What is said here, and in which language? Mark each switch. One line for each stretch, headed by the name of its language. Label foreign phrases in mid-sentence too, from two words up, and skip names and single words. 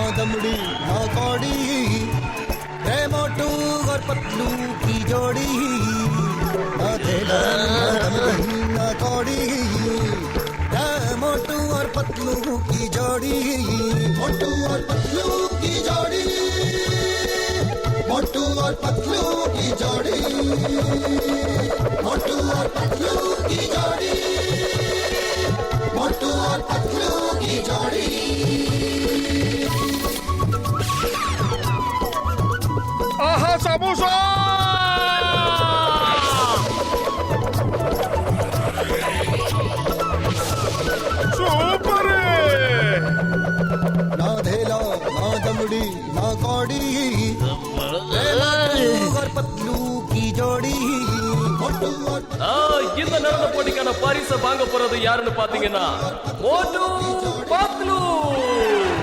Hindi: दमड़ी ना कौड़ी रे मोटू और पतलू की जोड़ी ना धेला ना दमड़ी ना कौड़ी रे मोटू और पतलू की जोड़ी मोटू और पतलू की जोड़ी मोटू और पतलू की जोड़ी मोटू और पतलू की जोड़ी मोटू और पतलू की जोड़ी
Tamil: ஆஹா சமோசா சூப்பர்
Hindi: ना धेला ना दमड़ी ना कौड़ी रे मोटू और पतलू की जोड़ी मोटू और
Tamil: இந்த நடன போட்டிக்கான பரிசை வாங்க போறது யாருன்னு பாத்தீங்கன்னா மோட்டு பத்லு